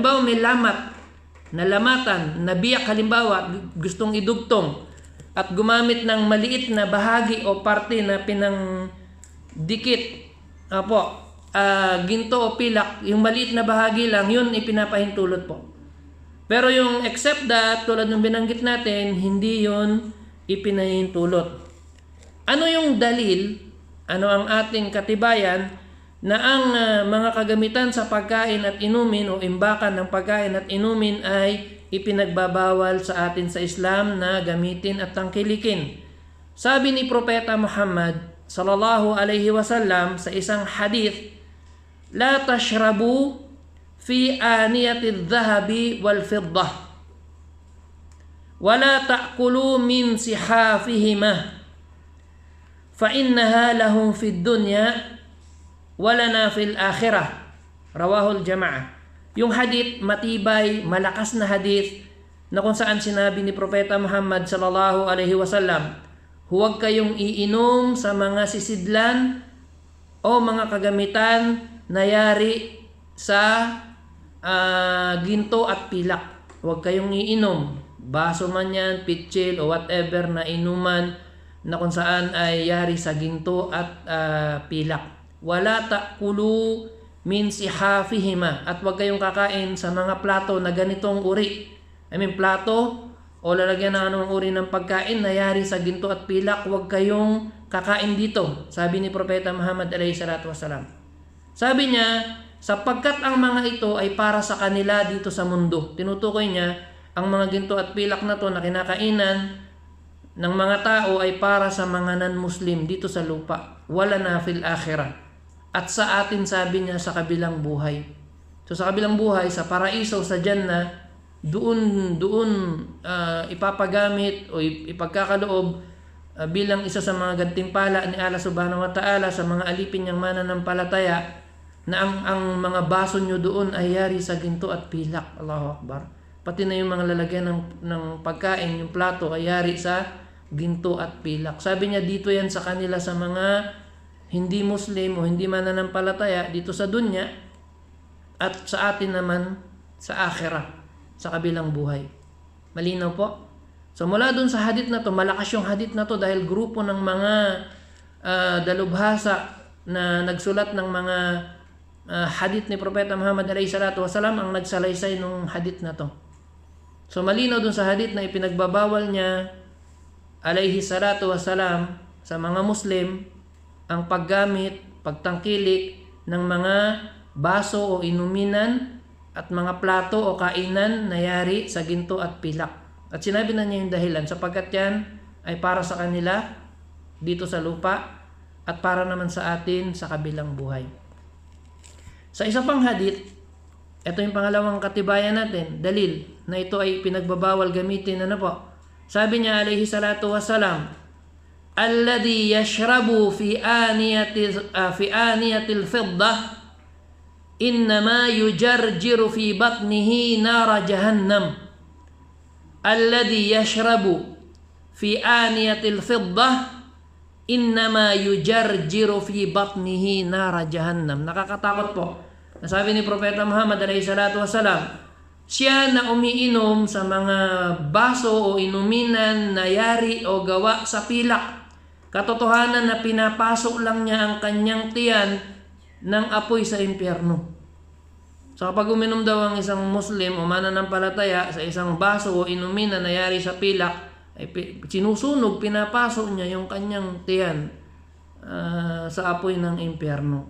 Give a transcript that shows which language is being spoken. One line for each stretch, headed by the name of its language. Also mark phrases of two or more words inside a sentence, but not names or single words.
Filipino: Halimbawa may lamat, nalamatan, nabiyak halimbawa, gustong idugtong at gumamit ng maliit na bahagi o parte na pinangdikit. Ginto o pilak, yung maliit na bahagi lang, yun ipinapahintulot po. Pero yung
English: except that,
Filipino: tulad ng binanggit natin, hindi yun ipinahintulot. Ano yung dalil? Ano ang ating katibayan na ang mga kagamitan sa pagkain at inumin o imbakan ng pagkain at inumin ay ipinagbabawal sa atin sa Islam na gamitin at tangkilikin? Sabi ni Propeta Muhammad
Arabic: صلى الله عليه وسلم
Filipino: sa isang hadith,
Arabic: لا تشربوا في آنية الذهب والفضة. ولا تأكلوا من صحافهما فإنها لهم في الدنيا ولنا في الآخرة. رواه الجماعة.
Filipino: Yung hadith, matibay, malakas na hadith na kung saan sinabi ni Propeta Muhammad
Arabic: صلى الله عليه وسلم,
Filipino: huwag kayong iinom sa mga sisidlan o mga kagamitan na yari sa ginto at pilak. Huwag kayong iinom. Baso man yan, pitsil o whatever na inuman na kung saan ay yari sa ginto at pilak.
Arabic: ولا تأكلوا من صحافهما.
Filipino: At huwag kayong kakain sa mga plato na ganitong uri. Plato o lalagyan ng anong uri ng pagkain na yari sa ginto at pilak. Huwag kayong kakain dito. Sabi ni Propeta Muhammad
Arabic: عليه الصلاة والسلام.
Filipino: Sabi niya, sapagkat ang mga ito ay para sa kanila dito sa mundo. Tinutukoy niya, ang mga ginto at pilak na to na kinakainan ng mga tao ay para sa mga non-Muslim dito sa lupa.
Arabic: ولنا في الآخرة.
Filipino: At sa atin, sabi niya, sa kabilang buhay. So sa kabilang buhay, sa paraiso, sa Jannah, doon ipapagamit o ipagkakaloob bilang isa sa mga gantimpala ni Allah
Arabic: سبحانه وتعالى
Filipino: sa mga alipin niyang mananampalataya na ang mga baso niyo doon ay yari sa ginto at pilak.
Arabic: الله أكبر.
Filipino: Pati na yung mga lalagyan ng pagkain, yung plato ay yari sa ginto at pilak. Sabi niya, dito yan sa kanila sa mga hindi Muslim o hindi mananampalataya dito sa dunya, at sa atin naman sa akhirah, sa kabilang buhay. Malinaw po? So mula dun sa hadith na to, malakas yung hadith na to dahil grupo ng mga dalubhasa na nagsulat ng mga hadith ni Propeta Muhammad
Arabic: عليه الصلاة والسلام
Filipino: ang nagsalaysay ng hadith na to. So malinaw dun sa hadith na ipinagbabawal niya
Arabic: عليه الصلاة والسلام
Filipino: sa mga Muslim ang paggamit, pagtangkilik ng mga baso o inuminan at mga plato o kainan na yari sa ginto at pilak. At sinabi na niya yung dahilan sapagkat yan ay para sa kanila dito sa lupa at para naman sa atin sa kabilang buhay. Sa isa pang hadith, ito yung pangalawang katibayan natin, dalil na ito ay pinagbabawal gamitin. Ano po? Sabi niya
Arabic: عليه الصلاة والسلام, الذي يشرب في آنية الفضة إنما يجرجر في بطنه نار جهنم. الذي يشرب في آنية الفضة إنما يجرجر في بطنه نار جهنم.
Filipino: Nakakatakot po. Nasabi ni Propeta Muhammad
Arabic: عليه الصلاة والسلام,
Filipino: siya na umiinom sa mga baso o inuminan na yari o gawa sa pilak, katotohanan na pinapasok lang niya ang kanyang tiyan ng apoy sa impyerno. So kapag uminom daw ang isang Muslim o mananampalataya sa isang baso o inumin na nangyari sa pilak, ay sinusunog, pinapasok niya yung kanyang tiyan sa apoy ng impyerno.